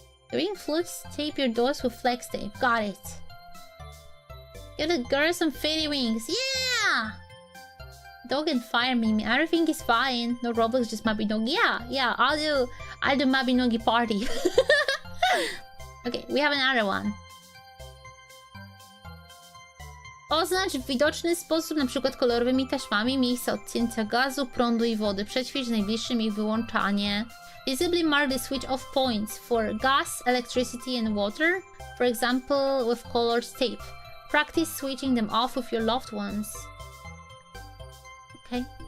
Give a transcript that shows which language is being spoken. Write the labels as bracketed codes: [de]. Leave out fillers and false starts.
[en] During flutes, tape your doors with flex tape. Got it. Give the girl some fairy wings. Yeah! Dog and fire meme. Everything is fine. No Roblox, just Mabinogi. Yeah, I'll do Mabinogi party. Okay, we have another one. [pl] Oznacz w widoczny sposób, na przykład kolorowymi taśmami, miejsca odcięcia gazu, prądu i wody. Przećwicz najbliższym ich wyłączanie. [en] Visibly mark the switch off points for gas, electricity and water. For example, with colored tape. Practice switching them off with your loved ones. Okay.